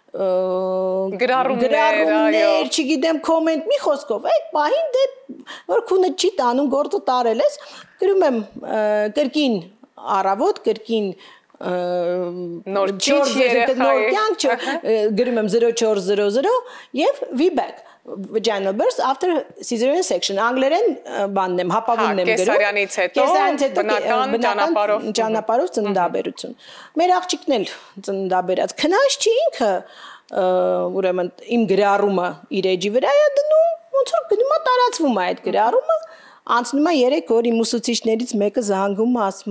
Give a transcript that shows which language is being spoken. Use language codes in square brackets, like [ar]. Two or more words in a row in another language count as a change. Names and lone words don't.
[hy] գրառումներ, չգիտեմ, կոմենտ, մի խոսքով, այդ պահին դե որ քունը չի տանում, գործը տարել ես, գրում եմ կրկին առավոտ կրկին նոր կյանք գրում եմ 0400 եւ [en] we back vaginal birth after cesarean section [hy] անգլերեն բանն եմ հապավունն եմ գրում կեսարյանից հետո բնական ճանապարհով ծննդաբերություն մեր աղջիկն էլ ծննդաբերած քնած չի ինքը ուրեմն իմ գրառումը իր էջի վրա է դնում ոնց որ գնում է տարածվում է այդ գրառումը անցնում է 3 օր իմ ուսուցիչներից մեկը զանգում է ասում